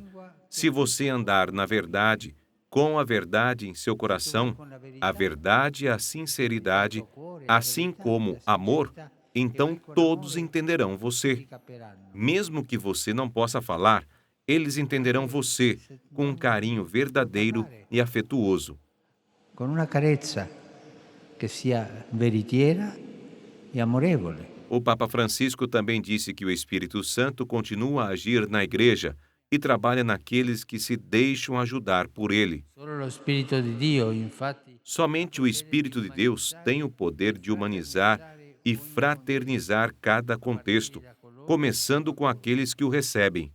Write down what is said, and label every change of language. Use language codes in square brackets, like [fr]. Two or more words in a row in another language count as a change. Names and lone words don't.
[pt] Se você andar na verdade, com a verdade em seu coração, a verdade e a sinceridade, assim como amor, então todos entenderão você. Mesmo que você não possa falar, eles entenderão você com um carinho verdadeiro e afetuoso. [it] Com uma carezza que sia veritiera e amorevole. [pt] O Papa Francisco também disse que o Espírito Santo continua a agir na Igreja e trabalha naqueles que se deixam ajudar por ele. Somente o Espírito de Deus tem o poder de humanizar e fraternizar cada contexto, começando com aqueles que o recebem.